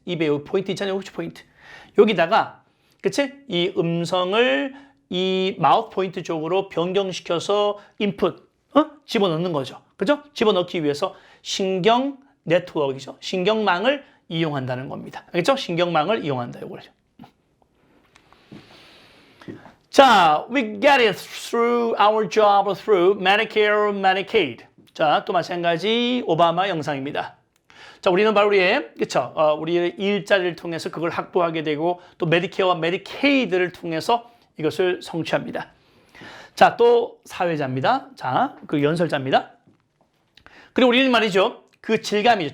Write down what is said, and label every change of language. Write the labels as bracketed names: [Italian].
[Korean] 입에 여기 포인트 있잖아요. 혹시 포인트. 여기다가 그치? 이 음성을 이 마우스 포인트 쪽으로 변경시켜서 인풋 집어넣는 거죠. 그죠? 집어넣기 위해서 신경 네트워크이죠. 신경망을 이용한다는 겁니다. 알겠죠? 신경망을 이용한다. 이거죠. [English] 자, we get it through our job through Medicare, Medicaid. [Korean] 자, 또 마찬가지 오바마 영상입니다. 자, 우리는 바로 우리의 일자리를 통해서 그걸 확보하게 되고 또 메디케어와 메디케이드를 통해서 이것을 성취합니다. 자, 또 사회자입니다. 자, 그 연설자입니다. 그리고 우리는 말이죠. 그 질감이죠.